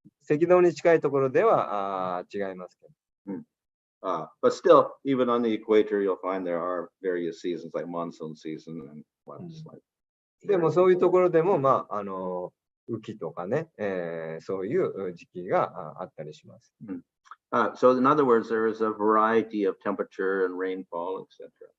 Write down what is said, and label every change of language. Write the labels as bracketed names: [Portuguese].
[Japanese] 赤道に近いところでは違いますけど。 [English] But still, even on the equator, you'll find there are various seasons like monsoon season and what's like. [Japanese] でもそういうところでも、雨季とかね、そういう時期があったりします。 [English] So in other words, there is a variety of temperature and rainfall, etc.